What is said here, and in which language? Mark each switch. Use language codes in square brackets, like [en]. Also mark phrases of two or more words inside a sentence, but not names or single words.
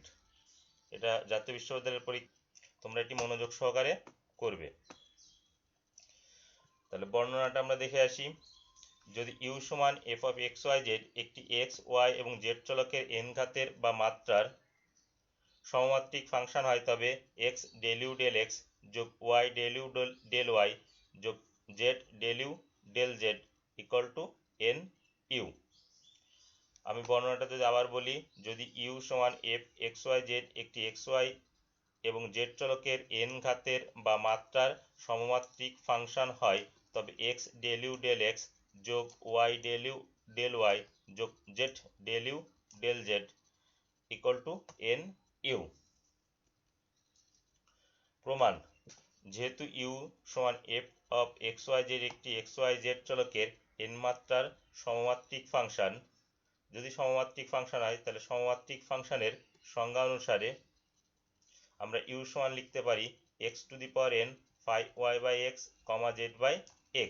[bn] এটা জাতীয় বিশ্ববিদ্যালয়ের পরীক্ষা, তোমরা এটি মনোযোগ সহকারে করবে। তাহলে বর্ণনাটা আমরা দেখে আসি। যদি u সমান f of x, y, z একটি x, y এবং z চলকের n ঘাতের বা মাত্রার সমমাত্রিক ফাংশন হয় তবে x del u del x যোগ y del u del y যোগ z del u del z [en] equal to [bn] n u। আমি বর্ণনাটা যদি আবার বলি, যদি u সমান f x, y, z একটি x, y এবং z চলকের n ঘাতের বা মাত্রার সমমাত্রিক ফাংশন হয় তবে x del u del x যোগ y del u del y যোগ z del u del z [en] equal to [bn] n u। প্রমাণ: যেহেতু u সমান f অফ x, y, z একটি x, y, z চলকের n মাত্রার সমমাত্রিক ফাংশন, যদি সমমাত্রিক ফাংশন হয় তাহলে সমমাত্রিক ফাংশনের সংজ্ঞা অনুসারে আমরা u সমান লিখতে পারি x [en] to the power [bn] n 5y বাই x, কমা z বাই x।